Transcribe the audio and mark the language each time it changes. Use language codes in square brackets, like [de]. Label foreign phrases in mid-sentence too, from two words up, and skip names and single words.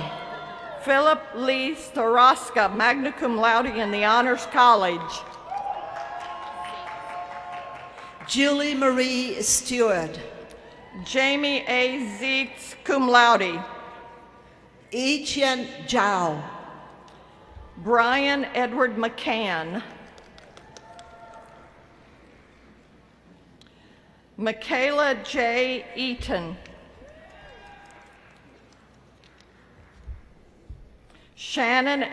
[en] Philip Lee Staraska, [la] magna cum laude, [en] in the Honors College. Julie Marie Stewart. Jamie A. Zeitz, [la] cum laude. [en] Yiqian Zhao. Brian Edward McCann. Michaela J. Eaton. Shannon L.